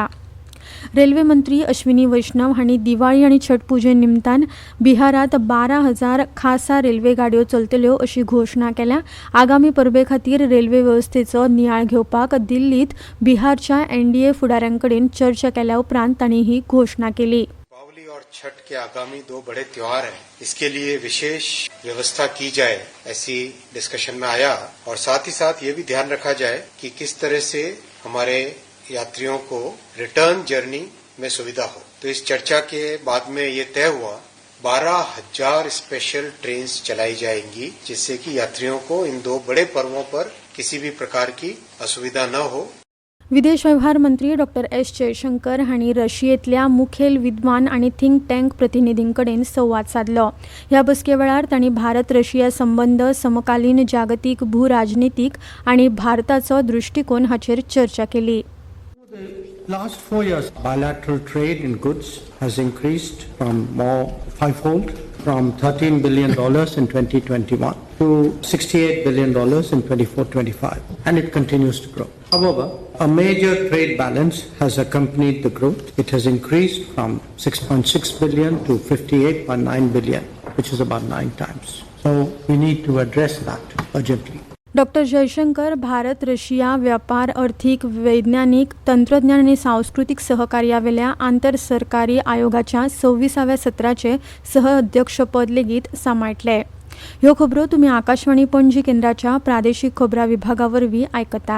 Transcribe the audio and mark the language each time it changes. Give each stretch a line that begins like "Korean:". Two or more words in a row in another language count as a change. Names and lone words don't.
Konkani: रेल्वे मंत्री अश्विनी वैष्णव हांणी दिवाळी आनी छठ पुजे निमतान बिहारात 12,000 खासा रेल्वे गाडयो चलतल्यो अशी घोशणा केल्या. आगामी परबे खातीर रेल्वे वेवस्थेचो नियाळ घेवपाक दिल्लीत बिहारच्या NDA फुडाऱ्यांकडेन चर्चा केल्या उपरांत तांणी ही घोशणा केली.
Hindi: और छठ के आगामी 2 बड़े त्योहार हैं, इसके लिए विशेष व्यवस्था की जाए ऐसी डिस्कशन में आया और साथ ही साथ ये भी ध्यान रखा जाए कि किस तरह से हमारे यात्रियों को
English: return journey
Hindi: में सुविधा हो. तो इस चर्चा के बाद में ये तय हुआ 12,000
English: special trains
Hindi: चलाई जाएंगी जिससे कि यात्रियों को इन 2 बड़े पर्वों पर किसी भी प्रकार की असुविधा न हो.
Konkani: विदेश वेव्हार मंत्री डॉ. S. जयशंकर हांणी रशियेंतल्या मुखेल विद्वान आनी
English: think tank
Konkani: प्रतिनिधींकडेन संवाद साधलो. ह्या बसके वेळार तांणी भारत रशिया संबंद, समकालीन जागतीक भूराजनितीक आनी भारताचो दृश्टिकोन हाचेर चर्चा केली.
English: Last 4 years, bilateral trade in goods has increased from more fivefold, from $13 billion in 2021 to $68 billion in 24-25, and it continues to grow. However, a major trade balance has accompanied the growth. It has increased from 6.6 billion to 58.9 billion, which is about 9 times. So we need to address that urgently.
Konkani: डॉक्टर जयशंकर भारत रशिया व्यापार अर्थीक वैज्ञानिक तंत्रज्ञान आणि सांस्कृतिक सहकार्यावेल्या आंतरसरकारी आयोगाच्या 26व्या सत्राचे सहअध्यक्षपद लेगीत सांबाळटले. ह्यो खबरो तुम्ही आकाशवाणी पणजी केंद्राच्या प्रादेशिक खबरां विभागावरवीं आयकतात.